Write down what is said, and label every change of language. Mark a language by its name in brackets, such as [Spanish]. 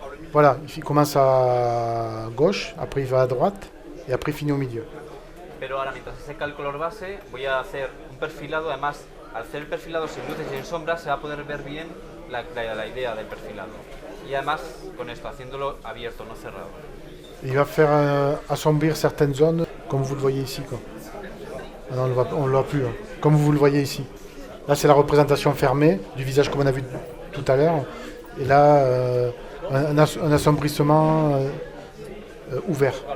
[French] Voilà, il commence à gauche, après il va à droite, et après il finit au milieu. [Spanish] Pero ahora, mientras se seca el color base, voy a hacer un perfilado. Además, al hacer el perfilado sin luces y en sombras, se va a poder ver bien la idea del perfilado. Y además, con esto, haciéndolo abierto, no cerrado. [French] Il va faire assombrir certaines zones, comme vous le voyez ici, quoi. Ah non, on ne le voit plus, hein. Comme vous le voyez ici. Là, c'est la représentation fermée du visage comme on a vu tout à l'heure. Et là, un assombrissement ouvert.